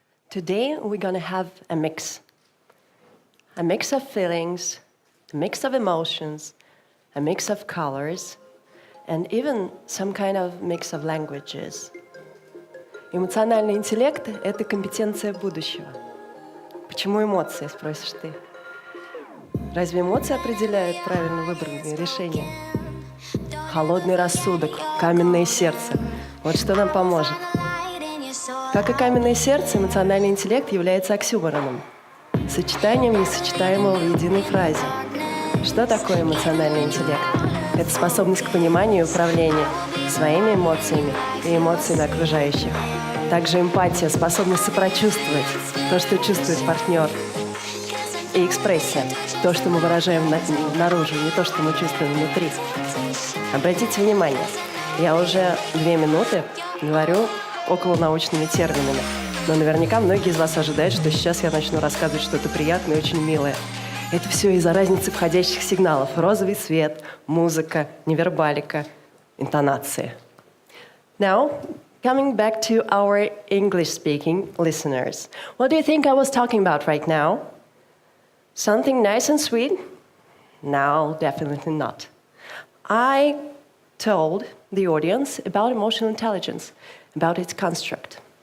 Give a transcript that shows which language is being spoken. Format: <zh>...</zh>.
<en>Today we're going to have a mix of feelings, a mix of emotions, a mix of colors, and even some kind of mix of languages.</en> <ru>Эмоциональный интеллект — это компетенция будущего. Почему эмоции, спросишь ты? Разве эмоции определяют правильно выбранные решения? Холодный рассудок, каменное сердце — вот что нам поможет. Как и каменное сердце, эмоциональный интеллект является оксюмороном, сочетанием несочетаемого в единой фразе. Что такое эмоциональный интеллект? Это способность к пониманию и управлению своими эмоциями и эмоциями окружающих. Также эмпатия, способность сопрочувствовать то, что чувствует партнер. И экспрессия, то, что мы выражаем наружу, не то, что мы чувствуем внутри. Обратите внимание, я уже 2 минуты говорю околонаучными терминами. Но наверняка многие из вас ожидают, что сейчас я начну рассказывать что-то приятное и очень милое. Это все из-за разницы входящих сигналов. Розовый свет, музыка, невербалика, интонации.</ru> <en>Now, coming back to our English-speaking listeners. What do you think I was talking about right now? Something nice and sweet? No, definitely not. I told the audience about emotional intelligence, about its construct.</en>